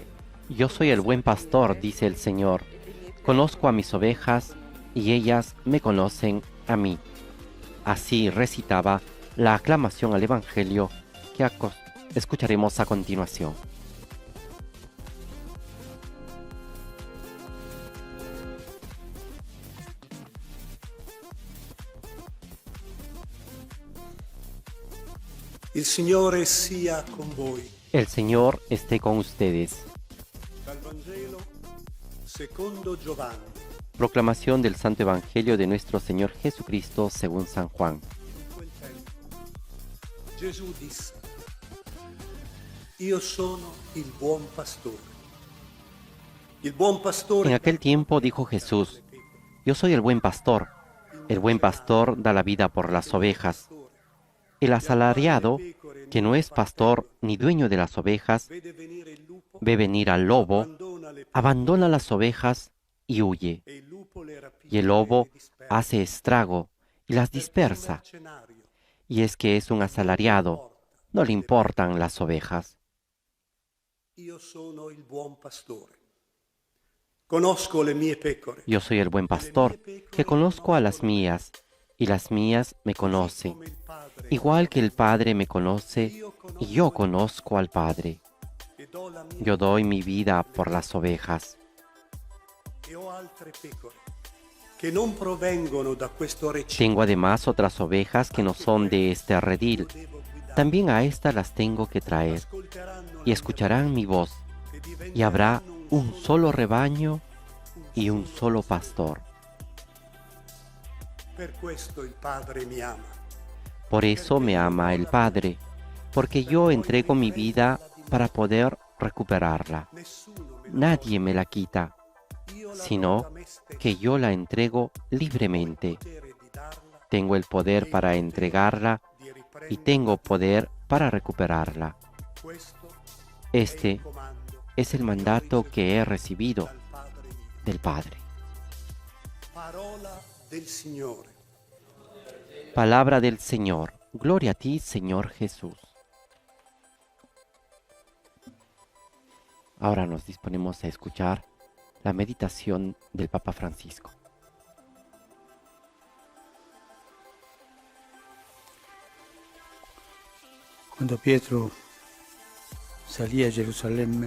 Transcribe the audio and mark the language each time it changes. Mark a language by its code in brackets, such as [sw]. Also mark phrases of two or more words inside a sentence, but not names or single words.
[es] Yo soy el buen pastor, dice el Señor. Conozco a mis ovejas y ellas me conocen a mí. Así recitaba la aclamación al Evangelio que escucharemos a continuación. [it] Il Signore sia con voi. [es] El Señor esté con ustedes. [it] Dal Vangelo secondo Giovanni. [es] Proclamación del Santo Evangelio de nuestro Señor Jesucristo según San Juan. [it] In quel tempo Gesù disse: Io sono il buon pastore. Il buon pastore [es] En aquel tiempo dijo Jesús, yo soy el buen pastor. El buen pastor da la vida por las ovejas. El asalariado, que no es pastor ni dueño de las ovejas, [it] vede venire il lupo, [es] ve venir al lobo, [it] abbandona le [es] abandona las ovejas y huye. [it] e il lupo le rapisce [es] Y el lobo [it] e le dispersa. [es] hace estrago y las dispersa. [it] Mercenario [es] Y es que es un asalariado, no le importan las ovejas. [it] Io sono il buon pastore. Conosco le mie pecore. [es] Yo soy el buen pastor, que conozco a las mías, y las mías me conocen. [it] Come il Padre [es] Igual que el Padre me conoce, y yo conozco al Padre. [it] e do la mia [es] Yo doy mi vida por las ovejas. [it] e ho altre pecore che non provengono da questo recinto. [es] Tengo además otras ovejas que no son de este redil. [it] Devo guidare. [es] También a estas las tengo que traer, [it] Ascolteranno [es] y escucharán mi voz, y habrá un solo rebaño y un solo pastor. [it] Per questo il Padre mi ama. [es] Por eso me ama el Padre, porque yo entrego mi vida para poder recuperarla. [it] Nessuno me [es] Nadie me la quita, [it] io la [es] sino [it] do da me stesso. [es] que yo la entrego libremente. [it] Potere di darla, [es] Tengo el poder para entregarla [it] di [es] y [it] riprendere. [es] tengo poder para recuperarla. [it] Questo [es] Este [it] è il comando [es] es el mandato que he recibido [it] dal Padre mio. [es] del Padre. [it] Parola del Signore. [es] Palabra del Señor. Gloria a ti, Señor Jesús. Ahora nos disponemos a escuchar la meditación del Papa Francisco. [it] Quando Pietro salì a Gerusalemme,